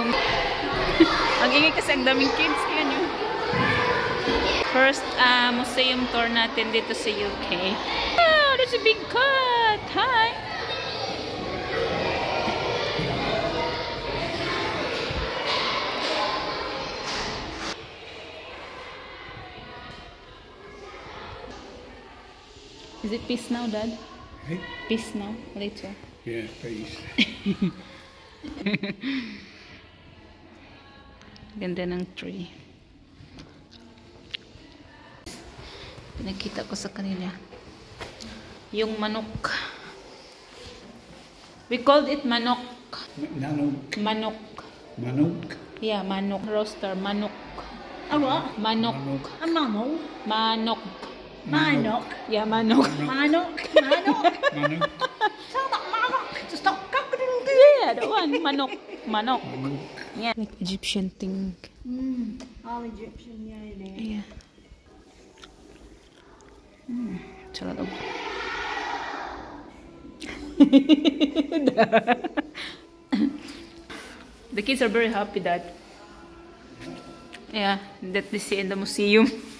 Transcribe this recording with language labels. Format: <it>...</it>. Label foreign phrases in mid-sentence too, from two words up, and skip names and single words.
<tl>Ang ingay kasi ang daming kids ngayon.</tl> <en>First museum tour</en> <tl>natin dito sa UK.</tl> <en>Oh, there's a big cat! Hi! Is it peace now, Dad? Hey? Peace now, later. Yeah, peace.</en> <tl>Ganda ng tree. Nakita ko sa kanila yung manok.</tl> <en>We called it manok. Manok. Manok. Manok. Yeah, manok. Roaster, manok. A what? Manok. A mammal? Manok. Manok. Yeah, manok. Manok. Manok. Manok. Tell that manok to stop cock-a-doodle-doo. Yeah, that one. Manok. Manok. Manok. Yeah. Like Egyptian thing. All Egyptian, yeah, it is. Yeah. It's a lot of... The kids are very happy that they see in the museum.</en>